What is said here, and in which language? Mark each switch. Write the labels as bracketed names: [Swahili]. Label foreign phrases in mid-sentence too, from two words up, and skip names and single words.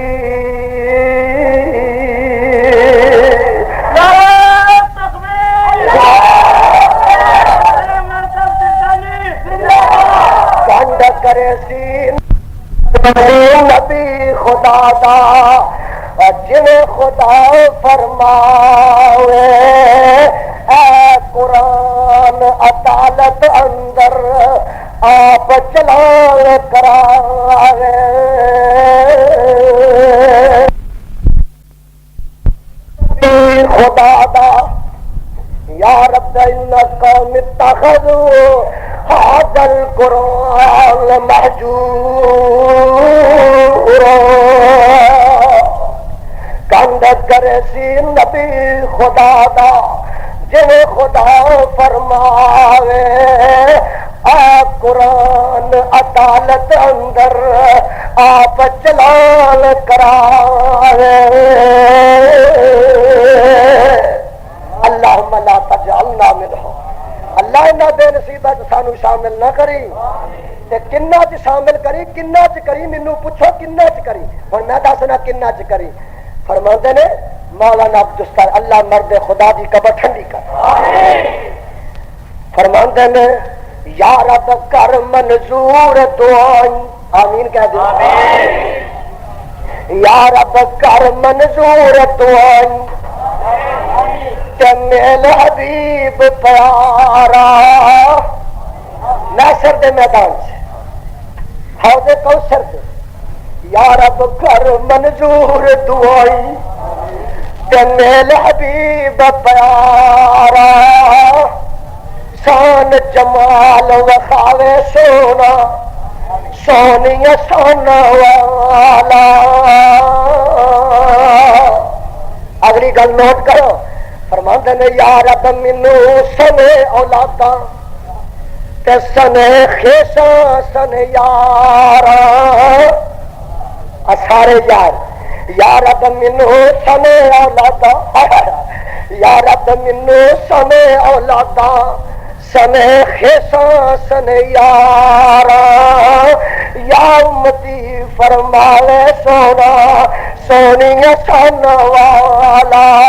[Punjabi] کنڈ کرے سی نبی خدا دا جنہیں خدا فرماوے اے قرآن عدالت اندر آپ چلان کراوے خدا دا [Arabic] یا رب ان قوم اتخذوا هذا القرآن مهجورا [Punjabi] کنڈ کرے سی نبی خدا دا جنہیں خدا فرماوے آ قرآن عدالت اندر آپ چلان کراوے [Arabic] اللہم لا تجعلنا منہم [Punjabi] اللہ انہاں بے نصیبہ سانو شامل نہ کری تے کنہ چ شامل کری کنہ چ کری مینوں پوچھو کنہ چ کری ہن میں دسنا کنہ چ کری فرماندے نے مولانا عبدالستار اللہ مرد خدا دی قبر ٹھنڈی کر فرماندے نے یا رب کر منظور دعائیں آمین کہہ دیں یا رب کر منظور دعائیں تے میل حبیب پیارا نیسر دے میدان سے حوض کوثر دے یا رب کر منظور دعائی تے میل حبیب پیارا شان جمال وخاوے سونا سونی سونا والا اگلی گل نوٹ کرو فرماندے نے یا رب مینوں سنے اولاداں تے سنے خیساں سنے یاراں سارے یار یا رب مینوں سنے اولاداں یا رب مینوں سنے اولاداں سنے خیساں سنے یاراں یا امتی فرماوے سونا سونی سن والا